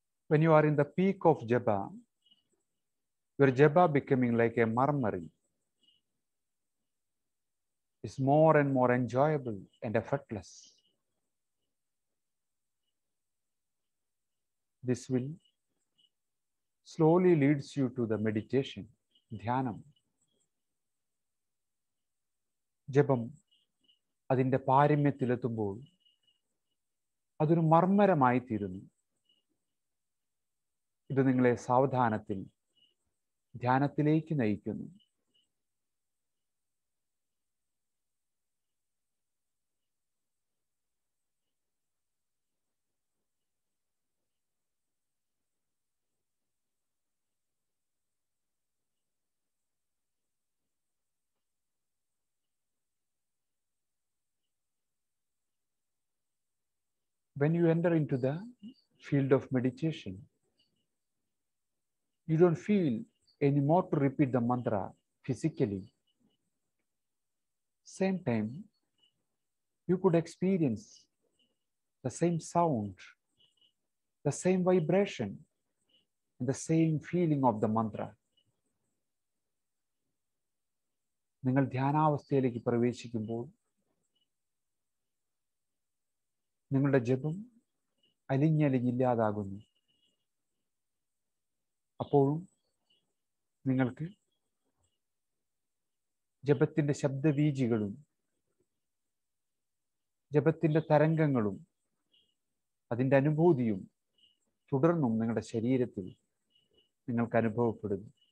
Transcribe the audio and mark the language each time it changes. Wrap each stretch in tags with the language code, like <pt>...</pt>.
<en>When you are in the peak of japa, your japa becoming like a murmuring is more and more enjoyable and effortless. This will slowly leads you to the meditation, ധ്യാനം.</en> <ml>ജപം അതിൻ്റെ പാരമ്യത്തിലെത്തുമ്പോൾ അതൊരു മർമ്മരമായി തീരുന്നു. ഇത് നിങ്ങളെ സാവധാനത്തിൽ ധ്യാനത്തിലേക്ക് നയിക്കുന്നു. When you enter into the field of meditation, you don't feel anymore to repeat the mantra physically. Same time, you could experience the same sound, the same vibration, and the same feeling of the mantra. നിങ്ങൾ ധ്യാനാവസ്ഥയിലേക്ക് പ്രവേശിക്കുമ്പോൾ നിങ്ങളുടെ ജപം അലിഞ്ഞലിഞ്ഞില്ലാതാകുന്നു. അപ്പോഴും നിങ്ങൾക്ക് ജപത്തിൻ്റെ ശബ്ദവീചികളും ജപത്തിൻ്റെ തരംഗങ്ങളും അതിൻ്റെ അനുഭൂതിയും തുടർന്നും നിങ്ങളുടെ ശരീരത്തിൽ നിങ്ങൾക്ക് അനുഭവപ്പെടുന്നു.</ml>